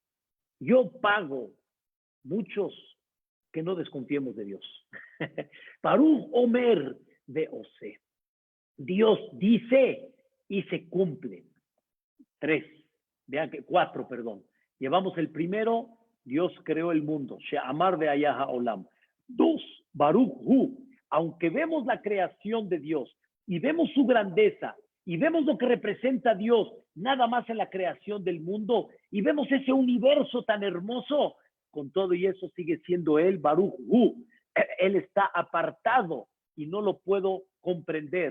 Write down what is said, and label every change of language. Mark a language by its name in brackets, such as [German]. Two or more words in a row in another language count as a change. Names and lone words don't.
[Spanish] Muchos que no desconfiemos de Dios. [Hebrew] ברוך אומר ועושה. [Spanish] Dios dice y se cumple. 4, perdón. Llevamos el primero, Dios creó el mundo. [Hebrew] שאמר והיה העולם 2 ברוך הוא. [Spanish] Aunque vemos la creación de Dios, y vemos su grandeza, y vemos lo que representa Dios, nada más en la creación del mundo, y vemos ese universo tan hermoso, con todo y eso sigue siendo Él, [Hebrew] ברוך הוא. [Spanish] Él está apartado y no lo puedo comprender.